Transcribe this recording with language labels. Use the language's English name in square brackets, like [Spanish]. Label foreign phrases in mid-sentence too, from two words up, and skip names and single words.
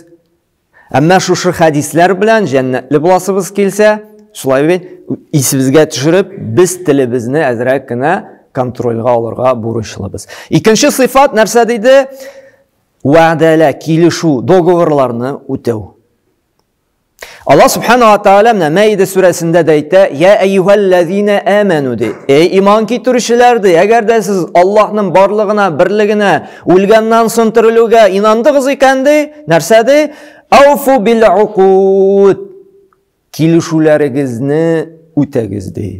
[Tatar] Әмма шушы хәдисләр белән җәннәтле буласыбыз килсә, шулай бит, исебезгә төшереп, без телебезне әзрәк кенә контрольга алырга бурычлыбыз. Икенче сыйфат нәрсә диде? Вәгъдәлә, килешү, договорларны үтәү. [Arabic] الله سبحانه وتعالى [Tatar] Мәиде сүрәсендә дә әйтә: [Arabic] "يا أيها الذين آمنوا" [Tatar] ди. Эй иман китерүчеләр ди, әгәр дә сез Аллаһның барлыгына, берлегенә, үлгәннән соң терелүгә инандыгыз икән ди, нәрсә ди? [Arabic] أوفوا بالعقود. [Tatar] Килешүләрегезне үтәгез ди.